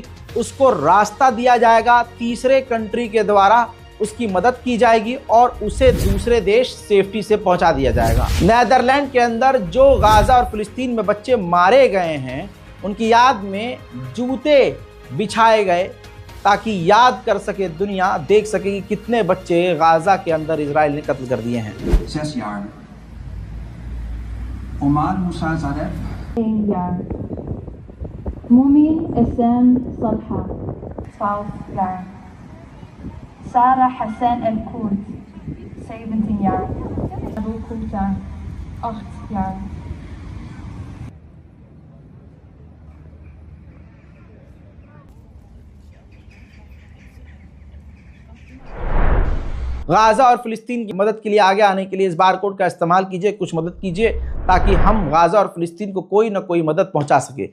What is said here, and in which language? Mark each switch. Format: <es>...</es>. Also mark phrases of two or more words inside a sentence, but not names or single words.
<hi>उसको रास्ता दिया जाएगा, तीसरे कंट्री के द्वारा उसकी मदद की जाएगी और उसे दूसरे देश सेफ्टी से पहुंचा दिया जाएगा। नीदरलैंड के अंदर जो गाजा और फिलिस्तीन में बच्चे मारे गए हैं उनकी याद में जूते बिछाए गए ताकि याद कर सके दुनिया, देख सके कि कितने बच्चे गाजा के अंदर इजराइल ने कत्ल कर दिए हैं।</hi> <nl>6 jaar. Omar Musa Zareb. 1 jaar. Moumi Essam Salha. 12 jaar. Sarah Hassan El Koud. 17 jaar. Abu Kouta. 8 jaar.</nl> <hi>गाजा और फिलिस्तीन की मदद के लिए आगे आने के लिए इस बारकोड का इस्तेमाल कीजिए, कुछ मदद कीजिए ताकि हम गाजा और फिलिस्तीन को कोई ना कोई मदद पहुंचा सके।</hi>